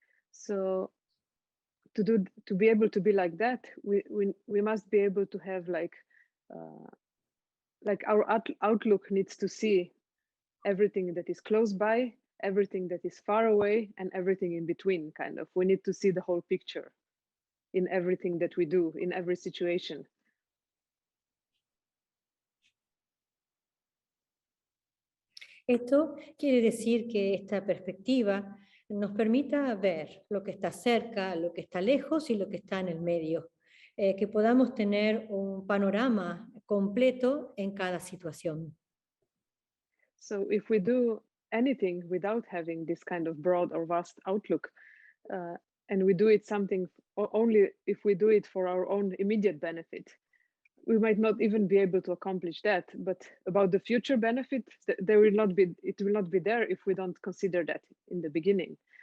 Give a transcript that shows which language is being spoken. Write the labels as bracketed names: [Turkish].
[English] So to be able to be like that, we must be able to have like our outlook needs to see everything that is close by, everything that is far away, and everything in between. Kind of, we need to see the whole picture in everything that we do, in every situation. [Spanish] Esto quiere decir que esta perspectiva nos permita ver lo que está cerca, lo que está lejos y lo que está en el medio, que podamos tener un panorama completo en cada situación. [English] So if we do anything without having this kind of broad or vast outlook, and we do it something only if we do it for our own immediate benefit, we might not even be able to accomplish that. But about the future benefit, there will not be, it will not be there if we don't consider that in the beginning.